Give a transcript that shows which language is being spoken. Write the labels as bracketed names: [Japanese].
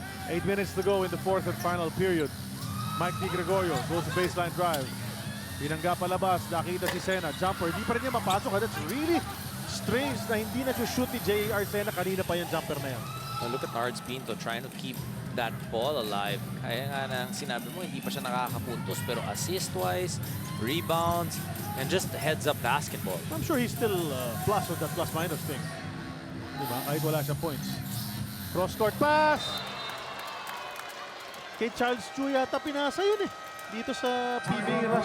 [English] 8 minutes to go in the fourth and final period. Mike Di Gregorio goes to baseline drive. [Filipino] Binangga palabas, nakita si Sena. Jumper, hindi pa rin niya mapasok. [English] That's really strange [Filipino] na hindi na-shoot ni [English] J.R. [Filipino] Sena. Kanina pa yung jumper na yan. [English] Well, look at Nards Pinto trying to keep that ball alive. [Filipino] Kaya nga nang sinabi mo, hindi pa siya nakakapuntos. [English] Pero assist-wise, rebounds, and just heads-up basketball. I'm sure he's still plus with that plus-minus thing. [Filipino] Diba? Kahit wala siya points. [English] Cross-court pass! [Filipino] Kay Charles Chu yata pinasa yun eh. Dito sa PBA Rush.